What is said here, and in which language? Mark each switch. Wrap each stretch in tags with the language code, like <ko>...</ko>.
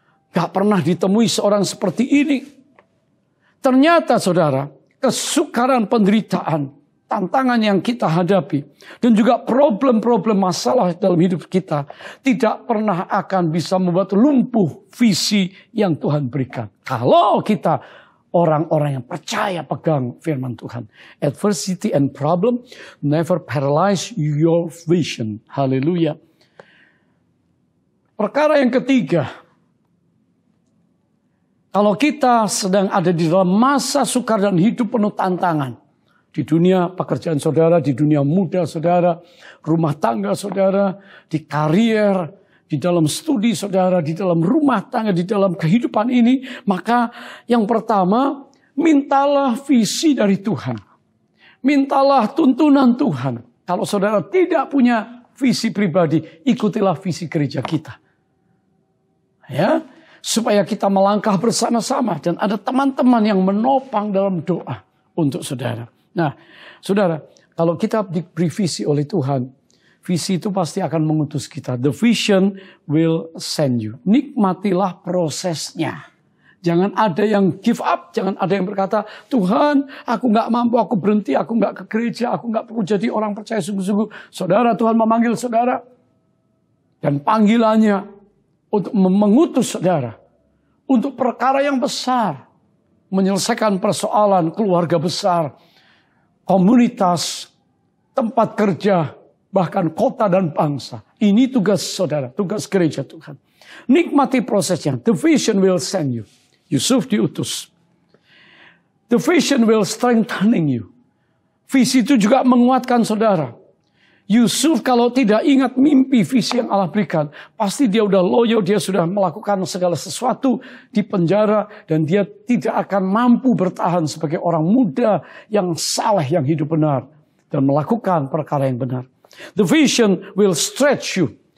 <id>Gak pernah ditemui seorang seperti ini. Ternyata saudara, kesukaran penderitaan, tantangan yang kita hadapi, dan juga problem-problem masalah dalam hidup kita, tidak pernah akan bisa membuat lumpuh visi yang Tuhan berikan. Kalau kita orang-orang yang percaya pegang firman Tuhan.</id> <en>Adversity and problem never paralyze your vision.</en> <id>Haleluya. Perkara yang ketiga. Kalau kita sedang ada di dalam masa sukar dan hidup penuh tantangan. Di dunia pekerjaan saudara, di dunia muda saudara, rumah tangga saudara, di karier, di dalam studi saudara, di dalam rumah tangga, di dalam kehidupan ini. Maka yang pertama, mintalah visi dari Tuhan. Mintalah tuntunan Tuhan. Kalau saudara tidak punya visi pribadi, ikutilah visi gereja kita. Ya, supaya kita melangkah bersama-sama. Dan ada teman-teman yang menopang dalam doa untuk saudara. Nah, saudara, kalau kita diberi visi oleh Tuhan, visi itu pasti akan mengutus kita.</id> <en>The vision will send you.</en> <id>Nikmatilah prosesnya. Jangan ada yang</id> <en>give up.</en> <id>Jangan ada yang berkata, Tuhan, aku gak mampu, aku berhenti, aku gak ke gereja, aku gak perlu jadi orang percaya sungguh-sungguh. Saudara, Tuhan memanggil saudara. Dan panggilannya untuk mengutus saudara. Untuk perkara yang besar. Menyelesaikan persoalan keluarga besar. Komunitas, tempat kerja, bahkan kota dan bangsa. Ini tugas saudara, tugas gereja Tuhan. Nikmati prosesnya.</id> <en>The vision will send you.</en> <id>Yusuf diutus.</id> <en>The vision will strengthening you.</en> <id>Visi itu juga menguatkan saudara. Yusuf kalau tidak ingat mimpi visi yang Allah berikan, pasti dia udah loyo, dia sudah melakukan segala sesuatu di penjara, dan dia tidak akan mampu bertahan sebagai orang muda yang saleh, yang hidup benar, dan melakukan perkara yang benar.</id> <en>The vision will stretch you.</en>